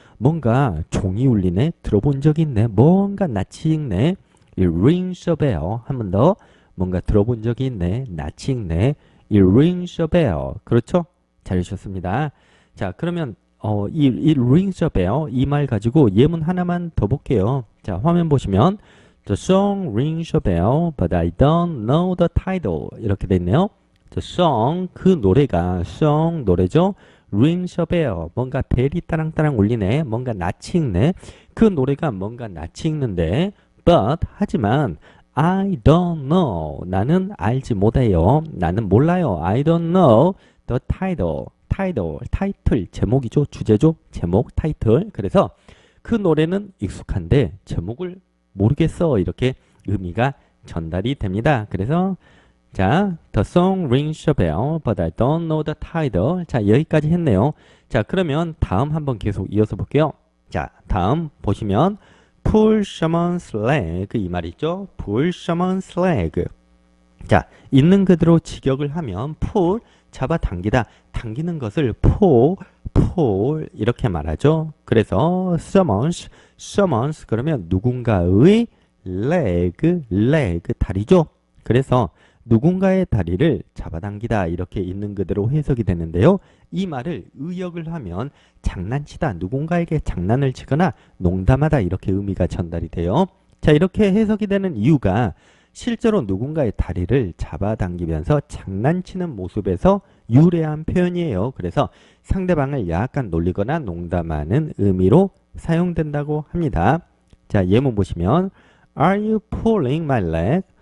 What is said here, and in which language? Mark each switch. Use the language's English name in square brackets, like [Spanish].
[Korean] 뭔가 종이 울리네. 들어본 적이 있네. 뭔가 낯이 익네. [English] It rings a bell. [Korean] 한 번 더. 뭔가 들어본 적이 있네. 낯이 익네. [English] It rings a bell. [Korean] 그렇죠? 잘하셨습니다. 자, 그러면 [English] It rings a bell [Korean] 이 말 가지고 예문 하나만 더 볼게요. 자, 화면 보시면 [English] The song rings a bell, but I don't know the title. [Korean] 이렇게 돼 있네요. [English] The song, [Korean] 그 노래가 song 노래죠. [English] rings a bell, [Korean] 뭔가 벨이 따랑따랑 울리네. 뭔가 낯이 익네. 그 노래가 뭔가 낯이 익는데 but, 하지만 [English] I don't know, [Korean] 나는 알지 못해요. 나는 몰라요. [English] I don't know the title. [Korean] 타이틀, 제목이죠. 주제죠. 제목, 타이틀. 그래서 그 노래는 익숙한데 제목을 모르겠어. 이렇게 의미가 전달이 됩니다. 그래서 자, [English] the song rings a bell, but I don't know the title. [Korean] 자, 여기까지 했네요. 자, 그러면 다음 한번 계속 이어서 볼게요. 자, 다음 보시면 [English] pull someone's leg [Korean] 이 말 있죠. [English] pull someone's leg. [Korean] 자, 있는 그대로 직역을 하면 pull 잡아당기다, 당기는 것을 pull 이렇게 말하죠. 그래서 someone's 그러면 누군가의 leg 다리죠. 그래서 누군가의 다리를 잡아당기다 이렇게 있는 그대로 해석이 되는데요. 이 말을 의역을 하면 장난치다, 누군가에게 장난을 치거나 농담하다 이렇게 의미가 전달이 돼요. 자, 이렇게 해석이 되는 이유가 실제로 누군가의 다리를 잡아당기면서 장난치는 모습에서 유래한 표현이에요. 그래서 상대방을 약간 놀리거나 농담하는 의미로 사용된다고 합니다. 자, 예문 보시면 [English] Are you pulling my leg?